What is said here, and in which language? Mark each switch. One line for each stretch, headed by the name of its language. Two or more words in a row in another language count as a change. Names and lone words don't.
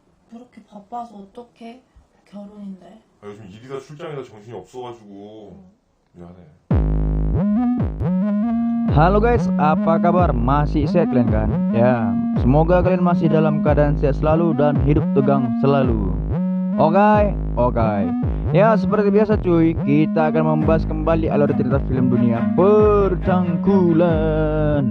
Korean: 그렇게 바빠서 어떡해? 결혼인데. 요즘 일이다 출장이다 정신이 없어가지고 미안해.
Indonesian: Halo guys, apa kabar? Masih sehat kalian kan? Ya, semoga kalian masih dalam keadaan sehat selalu dan hidup tegang selalu. Oke. Ya, seperti biasa cuy, kita akan membahas kembali alur cerita film dunia Percangkulan.